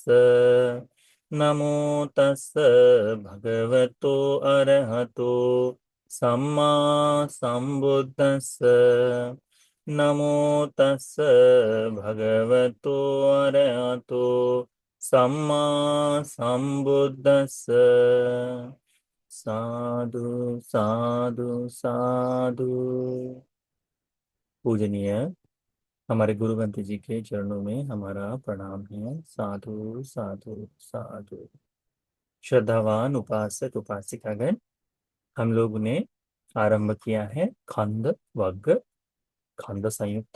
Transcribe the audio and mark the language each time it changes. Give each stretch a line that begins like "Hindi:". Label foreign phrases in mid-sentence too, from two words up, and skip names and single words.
Pali: नमो तस् भगवतो अरहतो सम्मा संबुद्दस्स। नमो तस् भगवतो अरहतो सम्मा संबुद्दस्स। साधु साधु साधु।
Hindi: पूजनीय हमारे गुरु ग्रंथ जी के चरणों में हमारा प्रणाम है।
Pali: साधु साधु साधु।
Hindi: श्रद्धावान उपासक उपासिकागण, हम लोग ने आरंभ किया है खंड वग्ग खंड संयुक्त।